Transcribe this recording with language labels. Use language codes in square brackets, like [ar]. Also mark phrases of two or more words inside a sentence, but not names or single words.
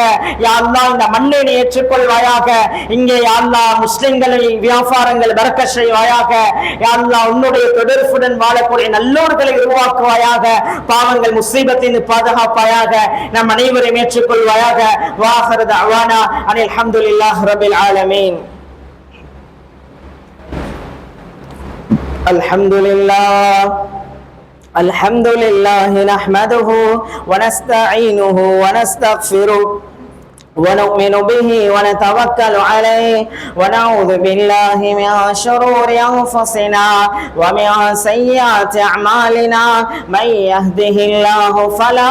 [ar] يا الله [ta] இந்த மண்ணை ஏற்றுக்கொள்வாயாக. இங்கே [ar] يا الله [ta] முஸ்லிம்களின் வியாபாரங்கள் பரக்கத் செய்வாயாக. [ar] يا الله [ta] உன்னுடைய தொடர்புடன் வாழக்கூடிய நல்லோர்களை உருவாக்குவாயாக. பாவங்கள் முசீபத்தின் பாதுகாப்பாயாக. நம் அனைவரையும் ஏற்றுக்கொள்வாயாக. [ar] وآخر دعوانا أن الحمد لله رب العالمين. الحمد لله الحمد لله نحمده ونستعينه ونستغفره ونؤمن به ونتوكل عليه ونعوذ بالله من شرور أنفسنا ومن سيئات أعمالنا من يهده الله فلا